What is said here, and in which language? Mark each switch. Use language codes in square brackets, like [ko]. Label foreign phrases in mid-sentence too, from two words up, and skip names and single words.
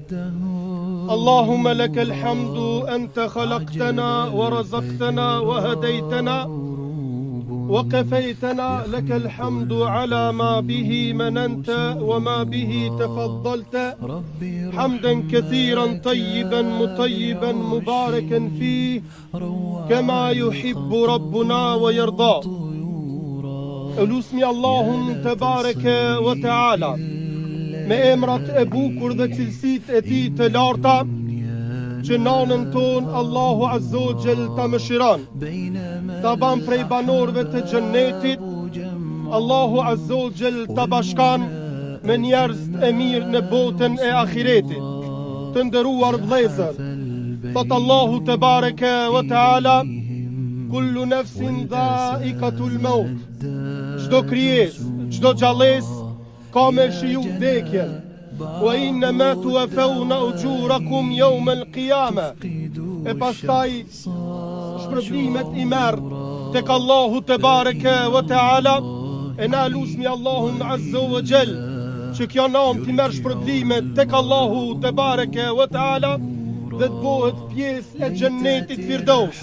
[ar] اللهم لك الحمد أنت خلقتنا ورزقتنا وهديتنا وكفيتنا لك الحمد على ما به مننت وما به تفضلت حمدا كثيرا طيبا مطيبا مباركا فيه كما يحب ربنا ويرضى. [sq] Elusmi Allahun [ar] تبارك وتعالى [sq] me emrat e bukur dhe cilësit e tij të larta, që nanën ton Allahu [ar] عز وجل [sq] ta mëshiron, ta ban prej banorëve të xhennetit. Allahu [ar] عز وجل [sq] ta bashkan me njerëz e mirë në botën e ahiretit. Të nderuar vëllezër, thot Allahu [ar] تبارك وتعالى: كل نفس ذائقة الموت. [sq] Çdo krijesë, çdo gjallës ka me shiju vdekjen. [ar] وإنما توفون أجوركم يوم القيامة. [sq] E pastaj shpërblimet i merr tek Allahu [ar] تبارك وتعالى. [sq] E na lusmi Allahun [ar] عز وجل [sq] që kjo nam t'i merr shpërblimet tek Allahu [ar] تبارك وتعالى [sq] dhe të bëhet pjesë e xhennetit Firdaus.